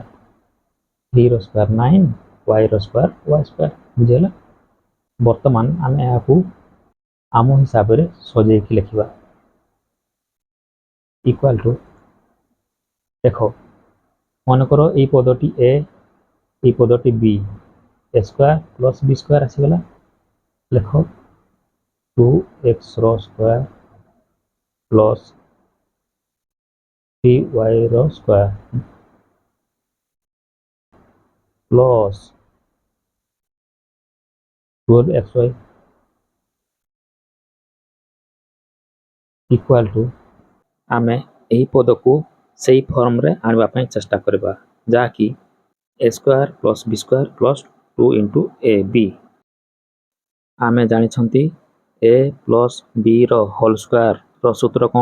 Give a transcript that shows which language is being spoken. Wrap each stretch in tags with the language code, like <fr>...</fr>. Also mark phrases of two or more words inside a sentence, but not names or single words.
<or>3 ର ସ୍କୋୟାର 9, y ର</or> <en>square y square.</en> <or>ବୁଝିହେଲା? ବର୍ତ୍ତମାନ ଆମେ ଏହାକୁ ଆମ ହିସାବରେ ସଜେଇକି ଲେଖିବା।</or> <en>equal to,</en> <or>ଦେଖ ମନେକର ଏଇ ପଦଟି a, ଏଇ ପଦଟି b,</or> <en>a square plus b square</en> <or>আসিগলা। ଲେଖ 2x ର</or> <en>square plus</en> <or>3y র</or> <en>square plus 12xy equal to,</en> <or>ଆମେ ଏହି ପଦକୁ ସେଇ ଫର୍ମରେ ଆଣିବା ପାଇଁ ଚେଷ୍ଟା କରିବା, ଯାହାକି</or> <en>a square plus b square plus 2 into ab.</en> <or>ଆମେ ଜାଣିଛନ୍ତି a ପ୍ଲସ୍ b ର</or> <en>whole square</en> <or>ସୂତ୍ର କ'ଣ?</or>